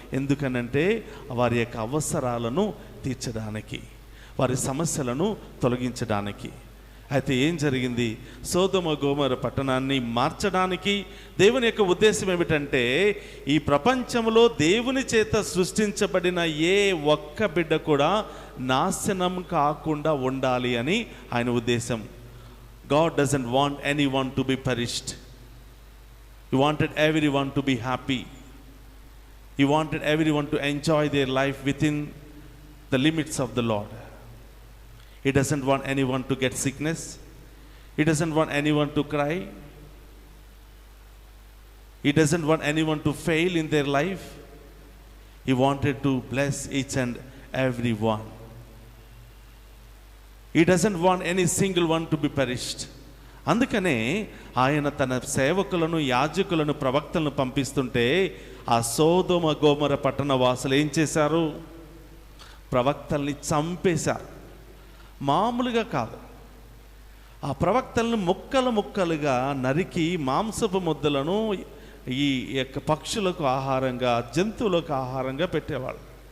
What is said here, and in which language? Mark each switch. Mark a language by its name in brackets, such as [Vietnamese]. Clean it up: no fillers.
[Telugu] ఎందుకనంటే వారి యొక్క అవసరాలను తీర్చడానికి, వారి సమస్యలను తొలగించడానికి. అయితే ఏం జరిగింది? సొదొమ గొమొర్రా పట్టణాన్ని మార్చడానికి దేవుని యొక్క ఉద్దేశం ఏమిటంటే, ఈ ప్రపంచంలో దేవుని చేత సృష్టించబడిన ఏ ఒక్క బిడ్డ కూడా నాశనం కాకుండా ఉండాలి అని ఆయన ఉద్దేశం. [English] God doesn't want anyone to be perished. He wanted everyone to be happy. He wanted everyone to enjoy their life within the limits of the Lord. He doesn't want anyone to get sickness. He doesn't want anyone to cry. He doesn't want anyone to fail in their life. He wanted to bless each and every one. He doesn't want any single one to be perished. [Telugu] అందుకనే ఆయన తన సేవకులను, యాజకులను, ప్రవక్తలను పంపిస్తుంటే ఆ సొదొమ గొమొర్రా పట్టణ వాసులు ఏం చేశారు? ప్రవక్తల్ని చంపేశారు. మామూలుగా కాదు, ఆ ప్రవక్తలను ముక్కలు ముక్కలుగా నరికి మాంసపు ముద్దలను ఈ యొక్క పక్షులకు ఆహారంగా, జంతువులకు ఆహారంగా పెట్టేవాళ్ళు.